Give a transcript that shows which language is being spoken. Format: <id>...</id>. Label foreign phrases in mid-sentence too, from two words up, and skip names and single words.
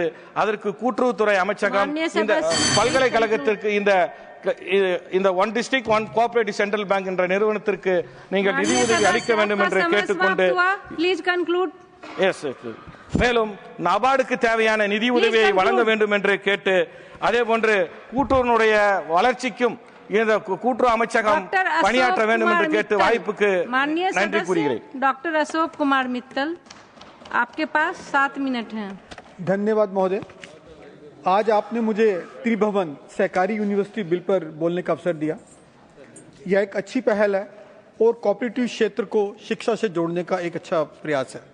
<ta>அதற்கு கூட்டுறவுத்துறை அமைச்சகம் இந்த பல்கலைக்கழகத்திற்கு இந்த ஒன் டிஸ்ட்ரிக்ட் ஒன் கோஆபரேட்டிவ் சென்ட்ரல் பேங்க் என்ற நிறுவனத்திற்கு நீங்கள் நிதியுதவி அளிக்க வேண்டும் என்று கேட்டுக்கொண்டு மேலும் நபார்டுக்கு தேவையான நிதி உதவியை வழங்க வேண்டும் என்று கேட்டு, அதே போன்று கூட்டுறவுடைய வளர்ச்சிக்கும் இந்த கூட்டுறவு அமைச்சகம் பணியாற்ற வேண்டும் என்று கேட்டு வாய்ப்புக்கு நன்றி கூறுகிறேன்.</ta> <hi>डॉक्टर अशोक कुमार मित्तल, आपके पास 7 मिनट हैं. धन्यवाद महोदय. आज आपने मुझे त्रिभुवन सहकारी यूनिवर्सिटी बिल पर बोलने का अवसर दिया. यह एक अच्छी पहल है और कोऑपरेटिव क्षेत्र को शिक्षा से जोड़ने का एक अच्छा प्रयास है।</hi>